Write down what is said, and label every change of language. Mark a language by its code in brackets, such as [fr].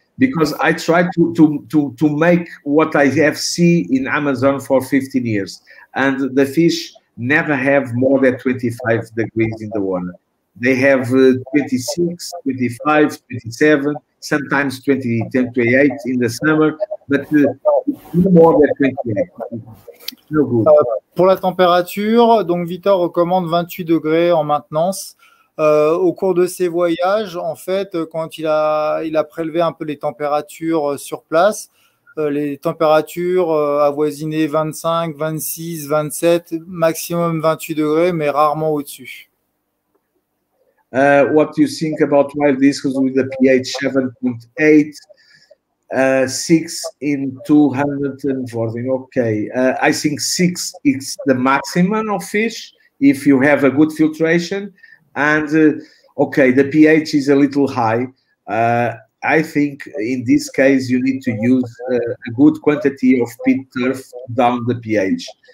[en] because I try to make what I have seen in Amazon for 15 years, and the fish never have more than 25 degrees in the water. They have 26, 25, 27, sometimes 20, 28 in the summer, but no more than 28. It's no good. [fr] Pour la température, donc Victor recommande 28 degrés en maintenance. Au cours de ses voyages, en fait, quand il a prélevé un peu les températures sur place, les températures avoisinaient 25, 26, 27, maximum 28 degrés, mais rarement au-dessus. [en] What do you think about wild discus with the pH 7.8, 6 in 214? Okay, I think 6 is the maximum of fish if you have a good filtration. And okay, the pH is a little high. I think in this case you need to use a good quantity of pit turf down the pH.